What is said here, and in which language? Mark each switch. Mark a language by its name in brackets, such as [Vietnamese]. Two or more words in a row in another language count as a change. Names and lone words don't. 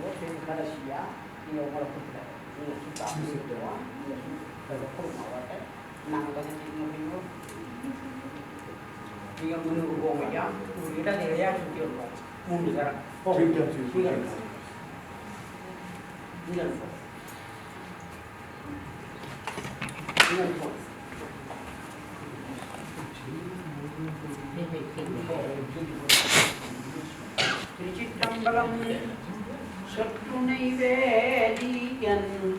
[Indonesian] Kadasia, dia walaupun tidak, dia suka berdoa, dia suka berdoa, [Tamil] நாங்கள் கொஞ்சம் செய்யணும். நீங்கள் முன்னுக்கு போங்க ஐயா. ஒரு இடத்தை இடையாக சுற்றி வருவோம். 3 தரம். இங்கே இருப்போம். திருச்சிற்றம்பலம் சொற்றுணை வேதியன்